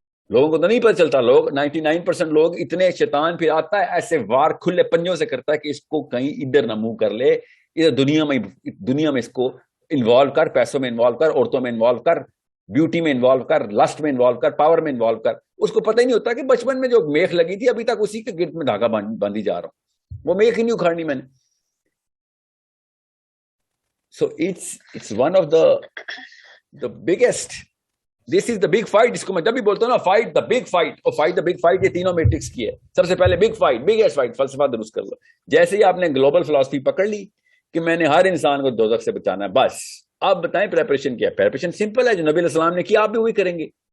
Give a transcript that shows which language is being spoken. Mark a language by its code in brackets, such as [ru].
[ur] لوگوں کو تو نہیں پتہ چلتا. لوگ 99% لوگ اتنے شیطان پھر آتا ہے ایسے وار کھلے پنجوں سے کرتا ہے کہ اس کو کہیں ادھر نہ منہ کر لے, ادھر دنیا میں اس کو انوالو کر, پیسوں میں انوالو کر, عورتوں میں انوالو کر, بیوٹی میں انوالو کر, لسٹ میں انوالو کر, پاور میں انوالو کر. اس کو پتہ ہی نہیں ہوتا کہ بچپن میں جو میخ لگی تھی ابھی تک اسی کے گرد میں دھاگا باندھی جا رہا ہوں. وہ میخ ہی نہیں اکھاڑنی میں نے. [en] So it's one of the biggest. This is the big fight. [ur] اس کو میں جب بھی بولتا ہوں نا [en] fight the big fight, [ur] اور fight the big fight یہ تینوں میٹرکس کی ہے. سب سے پہلے [en] big fight, biggest fight, [ur] فلسفہ درست کر لو. جیسے ہی آپ نے گلوبل فلسفی پکڑ لی کہ میں نے ہر انسان کو دوزخ سے بچانا ہے, بس آپ بتائیں پریپریشن کیا ہے؟ پریپریشن سمپل ہے, جو نبی علیہ السلام نے کیا آپ بھی وہی کریں گے.